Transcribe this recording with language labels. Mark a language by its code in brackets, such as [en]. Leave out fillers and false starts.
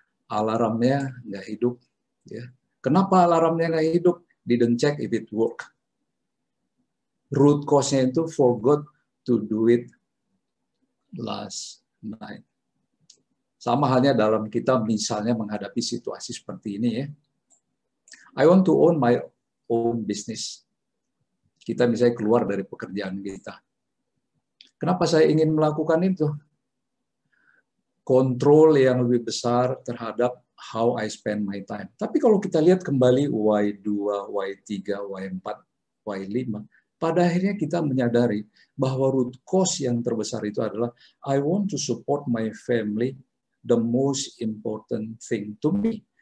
[id] Alarmnya nggak hidup. Ya. Kenapa alarmnya nggak hidup? [en] Didn't check if it work. Root cause-nya itu forgot to do it last night. [id] Sama halnya dalam kita misalnya menghadapi situasi seperti ini ya. [en] I want to own my own business. [id] Kita misalnya keluar dari pekerjaan kita. Kenapa saya ingin melakukan itu? Kontrol yang lebih besar terhadap [en] how I spend my time. [id] Tapi kalau kita lihat kembali Y2, Y3, Y4, Y5, pada akhirnya kita menyadari bahwa root cause yang terbesar itu adalah [en] I want to support my family, the most important thing to me.